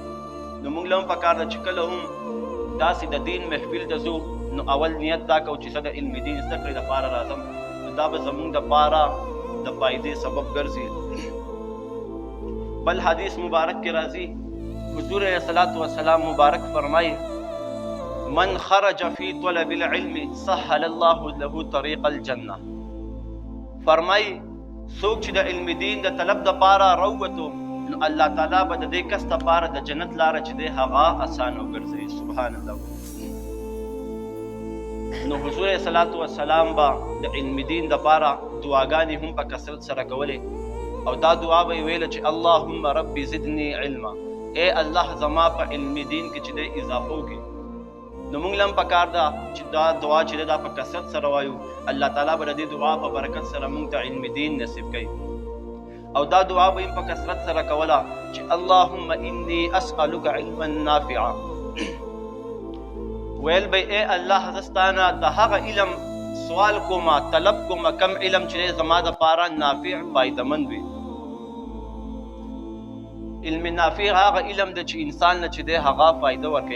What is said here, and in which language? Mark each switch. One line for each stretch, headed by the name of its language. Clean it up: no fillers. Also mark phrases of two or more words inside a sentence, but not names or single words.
Pashto: نو موږ له هم پکار ده چې کله هم داسې د دین محفل ته ځو نو اول نیت دا کوو چې زه د علم دین زده کړې دپاره راځم، نو دا به زموږ دپاره د فایدې سبب ګرځي. بل حدیث مبارک کې راځي حضور
Arabic: صلوات و سلام
Pashto: مبارک فرمایي
Arabic: من خرج فی طلب العلم سهل الله له طریق الجنه،
Pashto: فرمایي څوک چې د علم دین د طلب دپاره راووتو نو الله تعالی به د دې کس دپاره د جنت لاره چې دی هغه اسانه وګرځوي.
Arabic: سبحان الله.
Pashto: نو حضور
Arabic: صلوات و سلام
Pashto: به د علم دین دپاره دعاګانې هم په کثرت سره کولې، او دا دعا به یې ویله چې
Arabic: اللهم ربي زدني علما،
Pashto: ای الله زما په علم دین کې چې دی اضافه وکړي. نو موږ له هم پکار ده چې دا دعا چې دا په کثرت سره وایو، الله تعالی به د دې دعا په برکت سره موږ ته علم دین نصیب کوي. او دا دعا به په کثرت سره کوله چې
Arabic: اللهم انی اسألک علما نافعا،
Pashto: ویل به ای الله زه ستانه د هغه علم سوال کومه طلب کومه کم علم چې زما دپاره نافع فایدهمند وي. علم نافع هغه علم دی چې انسان نه چې دی هغه فایده ورکوي.